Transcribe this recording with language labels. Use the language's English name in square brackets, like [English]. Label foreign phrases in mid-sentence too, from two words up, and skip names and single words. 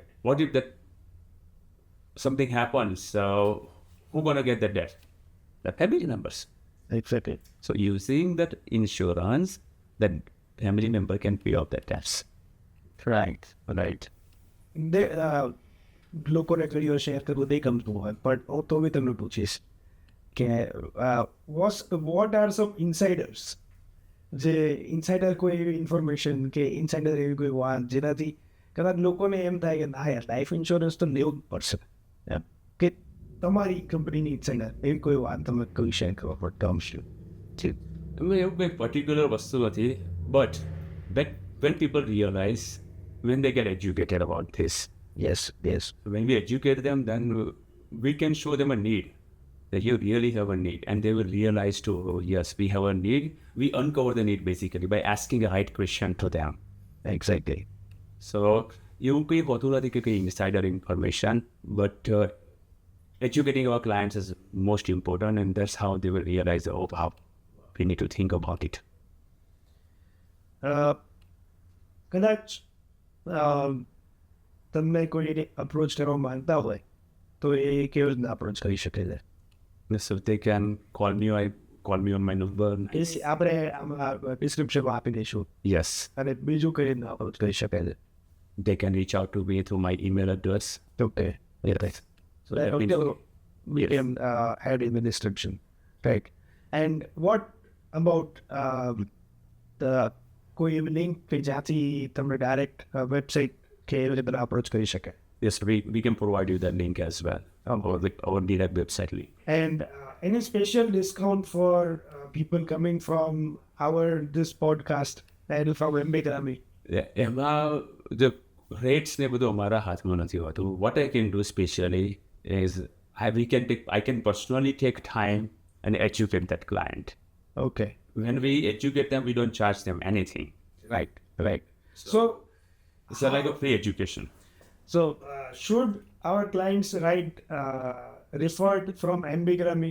[English] What if that something happens? So who gonna get the debt? The family members. Exactly. So using that insurance, that family member can pay off the debts. Right. Right. They, [Gujarati] લોકોને ઘણી વાર શેર કરવું નહીં ગમતું હોય, પણ હું તો બી તમને પૂછીશ કે [English] what are some insiders, [Gujarati] જે ઇન્સાઇડર કોઈ એવી ઇન્ફોર્મેશન કે ઇન્સાઇડર એવી કોઈ વાત જેનાથી કદાચ લોકોને એમ થાય કે ના યાર [English] life insurance [Gujarati] તો લેવું જ પડશે, એમ કે તમારી કંપનીની ઇન્સાઇડર એવી કોઈ વાત તમે કોઈ શેર કરવા પર ટર્મ્સ એવું કોઈ પર્ટિક્યુલર વસ્તુ નથી, [English] but when people realize, when they get educated about this, yes yes when we educate them, then we can show them a need, that you really have a need, and they will realize too, oh, yes, we have a need. We uncover the need basically by asking the right question to them. એક્ઝેક્ટલી. So [Gujarati] એવું કંઈ હોતું નથી કે કંઈ [English] insider information, but educating our clients is most important, and that's how they will realize, oh, how we need to think about it. [Gujarati] કદાચ તમને કોઈ અપ્રોચ કરવા માંગતા હોય તો એ કેવી રીતના અપ્રોચ કરી શકે છે? [English] So they can call me on my number. [Gujarati] આપણે આમાં ડિસ્ક્રિપ્શનમાં આપી દઈશું. [English] Yes, [Gujarati] અને બીજું કઈ રીતના અપ્રોચ કરી શકે છે? [English] they can reach out to me through my email address. ઓકે. Yes. So that means- we can add in the description, right? And what about the [Gujarati] કોઈ એવી લિંક કે જ્યાંથી તમને [English] direct website [Gujarati] કે એવી રીતે અપ્રોચ કરી શકે? [English] yes, we can provide you that link as well, our direct website link. And any special discount for people coming from this podcast and from Ambigramy? [Gujarati] એમાં [English] the rates [Gujarati] ને બધું અમારા હાથમાં નથી હોતું. [English] What I can do specially is I can personally take time and educate that client. Okay. When we educate them, we don't charge them anything. Right. Right. So It's like a free education. should our clients write referred from Ambigramy